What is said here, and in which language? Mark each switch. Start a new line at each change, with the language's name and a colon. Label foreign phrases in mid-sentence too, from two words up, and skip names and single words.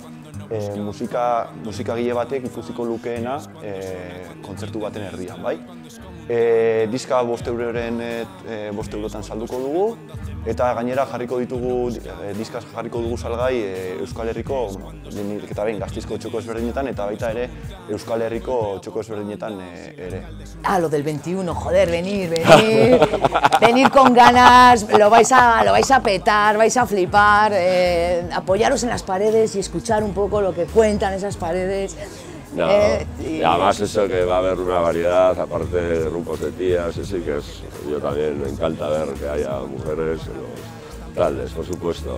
Basque: Musikagile batek ikusiko lukeena kontzertu baten erdian, bai? Diska 5 eurotan salduko dugu, eta gainera diskaz jarriko dugu salgai Euskal Herriko, eta behin Gasteizko txoko ezberdinetan, eta baita ere Euskal Herriko txoko ezberdinetan ere.
Spanish: Lo del 21, joder, venir con ganas, lo vais a petar, vais a flipar, apoyaros en las paredes y escuchar un poco lo que cuentan esas paredes. No, y además eso que va a haber una variedad, aparte de grupos de tías, sí que yo también me encanta ver que haya mujeres en los taldes, por supuesto.